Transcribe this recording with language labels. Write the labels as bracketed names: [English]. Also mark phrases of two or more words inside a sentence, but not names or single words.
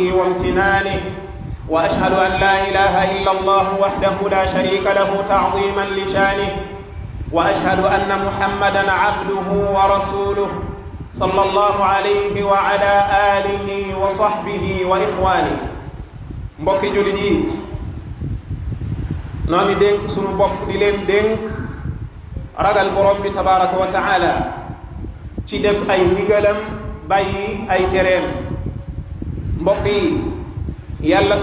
[Arabic] وامتنانه وأشهد أن لا إله إلا الله وحده لا شريك له تعظيما لشانه وأشهد أن محمدا عبده ورسوله صلى الله عليه وعلى آله وصحبه وإخوانه mbokki [Wolof] jullit yi noo ngi dénk sunu bopp di leen dénk ragal borom bi [Arabic] تبارك وتعالى [Wolof] ci def ay ndigalam bàyyi ay tereem mbokk yi yàlla